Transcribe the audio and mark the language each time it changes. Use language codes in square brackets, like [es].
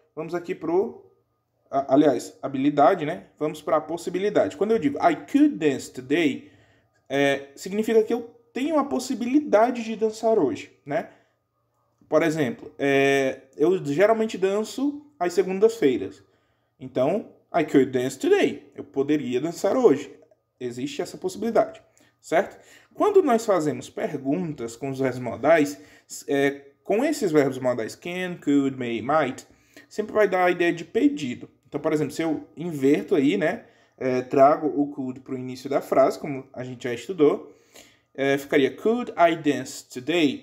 [pt] Vamos aqui para aliás, habilidade, né? Vamos para a possibilidade. Quando eu digo [en] I could dance today, [pt] significa que eu tenho a possibilidade de dançar hoje, né? Por exemplo, eu geralmente danço às segundas-feiras. [en] Então, I could dance today. [pt] Eu poderia dançar hoje. Existe essa possibilidade, certo? Quando nós fazemos perguntas com os verbos modais, com esses verbos modais can, could, may, might, sempre vai dar a ideia de pedido. Então, por exemplo, se eu inverto aí, né, trago o could para o início da frase, como a gente já estudou, ficaria [en] could I dance today?